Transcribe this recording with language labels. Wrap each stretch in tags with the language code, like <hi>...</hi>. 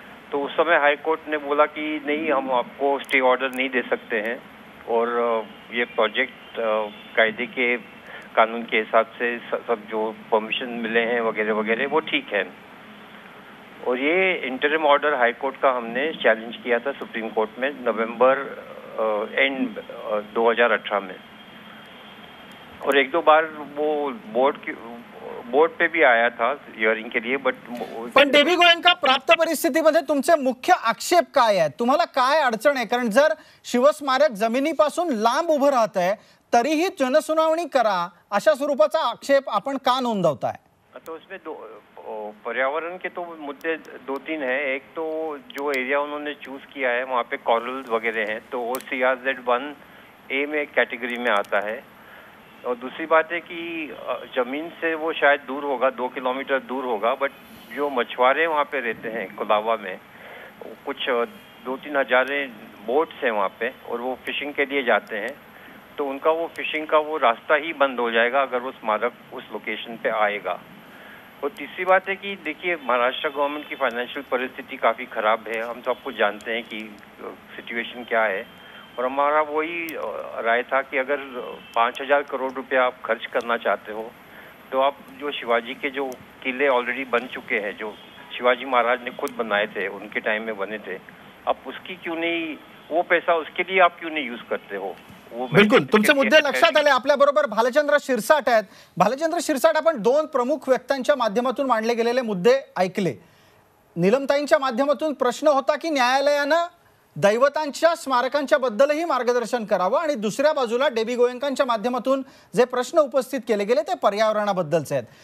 <hi>तो उस समय हाई कोर्ट ने बोला कि नहीं, हम आपको स्टे ऑर्डर नहीं दे सकते हैं और ये प्रोजेक्ट कायदे के कानून के हिसाब से सब जो परमिशन मिले हैं वगैरह वगैरह वो ठीक है. और ये इंटरिम ऑर्डर हाई कोर्ट का हमने चैलेंज किया था सुप्रीम कोर्ट में नवंबर एंड 2018 में. और 1-2 बार वो बोर्ड पे भी आया था हियरिंग के लिए.</hi> <mr>पण डेबी गोयंका, प्राप्त परिस्थितीमध्ये तुमचे मुख्य आक्षेप काय आहेत? तुम्हाला काय अडचण आहे? कारण जर शिवस्मारक जमिनीपासून लांब उभं राहत आहे तरीही जनसुनावणी करा, अशा स्वरूपाचा आक्षेप आपण का नोंदवताय?</mr> <hi>तो उसमें पर्यावरण के तो मुद्दे 2-3 हैं. एक तो जो एरिया उन्होंने चूज किया है वहाँ पे कॉरल्स वगैरह हैं, तो वो CRZ1A में कैटेगरी में आता है. और दूसरी बात है कि जमीन से वो शायद दूर होगा, 2 किलोमीटर दूर होगा, बट जो मछुआरे वहाँ पे रहते हैं कोलावा में, कुछ 2-3 हज़ार बोट्स हैं वहाँ पे और वो फिशिंग के लिए जाते हैं. तो उनका वो फिशिंग का वो रास्ता ही बंद हो जाएगा अगर वो स्मारक उस लोकेशन पे आएगा. और तीसरी बात है कि देखिए, महाराष्ट्र गवर्नमेंट की फाइनेंशियल परिस्थिति काफ़ी ख़राब है. हम सबको जानते हैं कि सिचुएशन क्या है. और हमारा वही राय था कि अगर 5,000 करोड़ रुपया आप खर्च करना चाहते हो तो आप जो शिवाजी के जो किले ऑलरेडी बन चुके हैं, जो शिवाजी महाराज ने खुद बनाए थे, उनके टाइम में बने थे, आप उसकी क्यों नहीं, वो पैसा उसके लिए आप क्यों नहीं यूज करते हो?</hi> <mr>बिलकुल, तुमचे मुद्दे लक्षात आले. आपल्या बरोबर भालचंद्र शिरसाट आहेत. भालचंद्र शिरसाट, आपण 2 प्रमुख व्यक्तींच्या माध्यमातून मांडले गेलेले मुद्दे ऐकले. नीलमताईंच्या माध्यमातून प्रश्न होता की न्यायालयानं दैवतांच्या स्मारकांच्या बद्दलही मार्गदर्शन करावं आणि दुसऱ्या बाजूला डेबी गोयंकांच्या माध्यमातून जे प्रश्न उपस्थित केले गेले ते पर्यावरणाबद्दलचे आहेत.</mr>